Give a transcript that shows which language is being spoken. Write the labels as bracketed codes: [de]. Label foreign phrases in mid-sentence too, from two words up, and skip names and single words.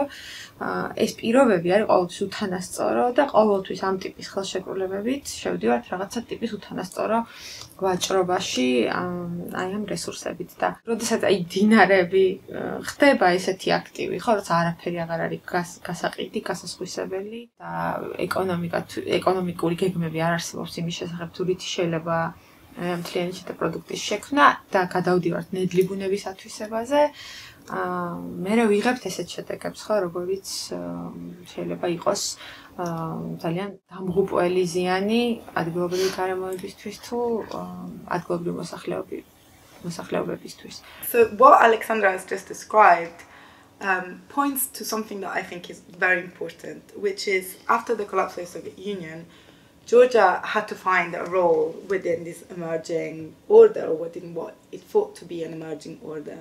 [ka] ეს პირობები არის ყოველთვის უთანასწორო და ყოველთვის ამ ტიპის ხელშეკრულებებით შევდივართ რაღაცა ტიპის უთანასწორო ვაჭრობაში აი ამ რესურსებით და როდესაც აი დინარები ხდება ესეთი აქტივი, ხო, როცა არაფერი აღარ არის გასაყიდი, გასასხვისებელი და ეკონომიკური გეგმები არ არსებობს იმის შესახებ, თუ რითი შეიძლება მთლიანი შიდა პროდუქტის შექმნა და გადავდივართ ნედლი ბუნების ათვისებაზე. მე ვიღებთ ესეთ შედეგებს, ხო, როგორიც შეიძლება იყოს ძალიან დამღუპველი ზიანი ადგილობრივი გარემოებისთვის თუ ადგილობრივი მოსახლეობებისთვის. [en] So what Alexandra has just described points to something that I think is very important, which is after the collapse of the Soviet Union, Georgia had to find a role within this emerging order, or within what it thought to be an emerging order.